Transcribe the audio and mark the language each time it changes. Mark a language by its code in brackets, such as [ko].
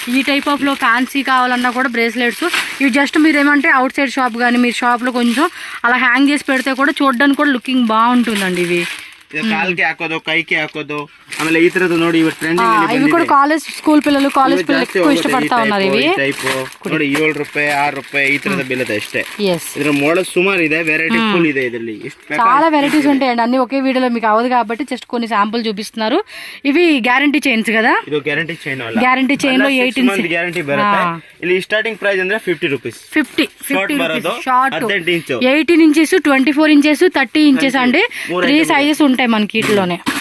[te] ఈ type of లో fancy కావాలన్నా కూడా బ్రేస్లెట్స్ ఇవి జస్ట్ మీరు ఏమంటే అవుట్ సైడ్ షాప్ కానీ మీరు షాప్ లో కొంచెం అలా హ్యాంగ్ చేసి పెడితే కూడా చూడడానికి కూడా లుకింగ్ బాగుంటుందండి. ఇవి [kn] కాల్కి ಹಾಕೋದು, ಕೈకి ಹಾಕೋದು. ಆಮೇಲೆ ಈ ತರದ್ದು ನೋಡಿ ಇವ ಟ್ರೆಂಡಿಂಗ್ ಅಲ್ಲಿ [te] ఇవి కూడా కాలేజ్ స్కూల్ పిల్లలు కాలేజ్ పిల్లలు ఎక్కువ ఇష్టపడతా ఉన్నారు. ఇవి [kn] ಟೈಪ್ ನೋಡಿ 7 ರೂಪಾಯಿ, 6 ರೂಪಾಯಿ ಈ ತರದ ಬೀಳುತ್ತೆ ಅಷ್ಟೇ. [en] yes, [kn] ಇದರ మోడల్ సుమారు ಇದೆ. వెరైటీ ఫుల్ ಇದೆ ಇದರಲ್ಲಿ. [te] చాలా వెరైటీస్ ఉంటాయండి. అన్ని ఒకే వీడియోలో మీకు అవదు కాబట్టి జస్ట్ కొన్ని శాంపుల్ చూపిస్తున్నారు. ఇవి గ్యారంటీ చైన్స్ కదా. [kn] ಇದು ಗ್ಯಾರಂಟಿ ಚೈನ್ ಅಲ್ಲ. [te] గ్యారంటీ చైన్ లో 18 [kn] ಮಂತ್ ಗ್ಯಾರಂಟಿ ಬರುತ್ತೆ. ಇಲ್ಲಿ ಸ್ಟಾರ್ಟಿಂಗ್ ಪ್ರೈಸ್ ಅಂದ್ರೆ 50 ರೂಪೀಸ್. 50 ಬರೋದು [en] short 18 inch, [te] 18 inches, 24 inches, 30 inches అండి. 3 సైజెస్ ఉంటాయి మనకి వీటిలోనే.